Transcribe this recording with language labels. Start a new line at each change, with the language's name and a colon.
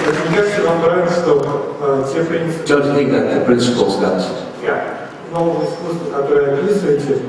Russian: Мне кажется, вам нравится, что те принципы
English: Don't you think that the principles that
Russian: нового искусства, которые описываете,